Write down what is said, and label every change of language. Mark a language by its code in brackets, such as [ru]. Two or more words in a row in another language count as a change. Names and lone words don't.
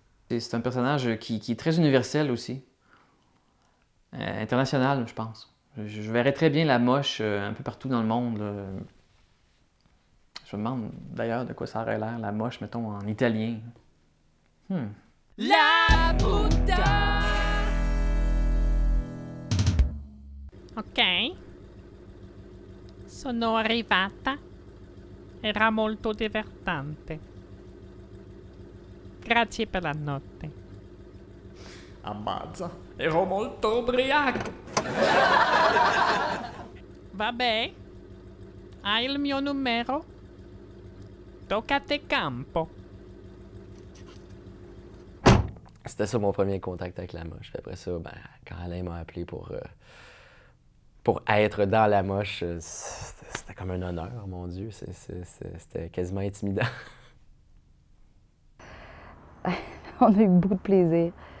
[fr] C'est un personnage qui est très universel aussi. International, je pense. Je verrais très bien la moche un peu partout dans le monde. Je me demande d'ailleurs de quoi ça aurait l'air, la moche, mettons, en italien. [it] La Buddha. Ok. Sono arrivata. Era molto divertente. Grazie per la notte. Ammazza, ero molto ubriaco. Vabbè. Hai il mio numero? Tocca a te campo. [fr] C'était ça mon premier contact avec la moche. Puis après ça, ben, quand Alain m'a appelé pour être dans la moche, c'était comme un honneur, mon Dieu. C'était quasiment intimidant. On a eu beaucoup de plaisir.